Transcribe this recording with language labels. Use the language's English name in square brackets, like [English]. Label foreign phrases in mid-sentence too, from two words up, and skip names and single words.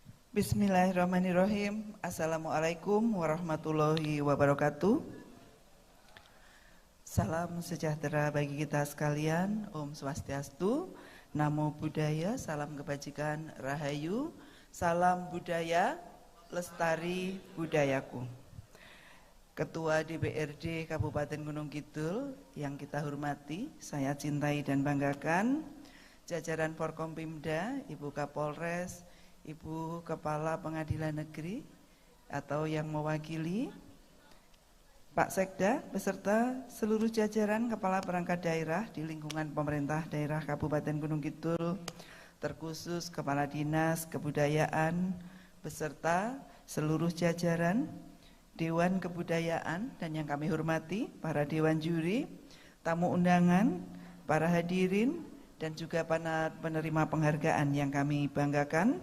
[Arabic] بسم الله الرحمن الرحيم. السلام عليكم ورحمة الله وبركاته. [Indonesian] Salam sejahtera bagi kita sekalian. [Balinese] Om Swastiastu, [Pali] Namo Buddhaya, [Indonesian] salam kebajikan, Rahayu, salam budaya, lestari budayaku. Ketua DPRD Kabupaten Gunung Kidul yang kita hormati, saya cintai dan banggakan, jajaran Forkompimda, Ibu Kapolres, Ibu Kepala Pengadilan Negeri atau yang mewakili, Pak Sekda beserta seluruh jajaran kepala perangkat daerah di lingkungan pemerintah daerah Kabupaten Gunung Kidul, terkhusus Kepala Dinas Kebudayaan beserta seluruh jajaran Dewan Kebudayaan dan yang kami hormati para dewan juri, tamu undangan, para hadirin dan juga para penerima penghargaan yang kami banggakan.